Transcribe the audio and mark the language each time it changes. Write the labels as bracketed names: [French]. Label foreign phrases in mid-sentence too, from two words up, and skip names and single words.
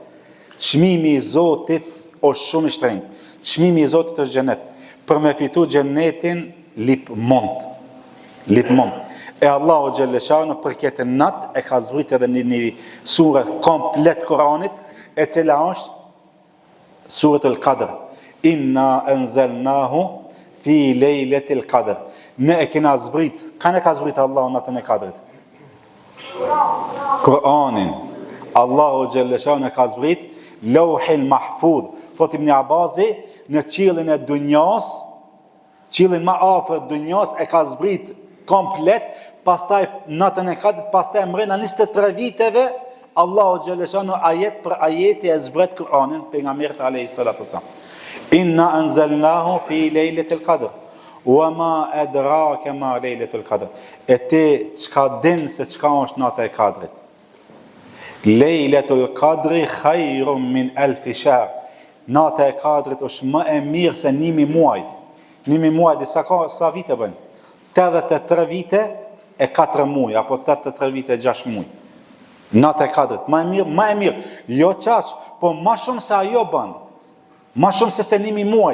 [Albanian] Çmimi i Zotit është shumë i shtrenjtë. Çmimi i Zotit është xhenet. për me fitu gjennetin lip mund. E Allahu Gjellëshanu për këtë nat e ka zbrit edhe një surë komplet Kuranit, e cila është Suratul Qadr. [Arabic] إنا أنزلناه في ليلة القدر. [Albanian] Ne e kena zbrit, kanë e ka zbrit Allahu natën e Kadrit? Kur'anin. Allahu Gjellëshanu e ka zbrit Lauhil Mahfudh. Thot Ibn Abasi, në qiellin e dunjas, qiellin më afër dunjas e ka zbrit komplet, pastaj natën e Kadrit, pastaj mrena 23 viteve Allahu Gjellëshanu ajet për ajeti e zbret Kur'anin pejgamberit [Arabic] عليه الصلاة والسلام. إنا أنزلناه في ليلة القدر. وما أدراك ما ليلة القدر. [Albanian] E ti çka din se çka është nata e Kadrit? [Arabic] ليلة القدر خير من ألف شهر. [Albanian] Nata e Kadrit është më e mirë se 1000 muaj. 1000 muaj disa ka sa vite bën? 83 vite e 4 muaj apo 83 vite e 6 muaj. Nata e Kadrit më e mirë. Jo çaq, po më shumë se ajo bën. Më shumë se 1000 muaj.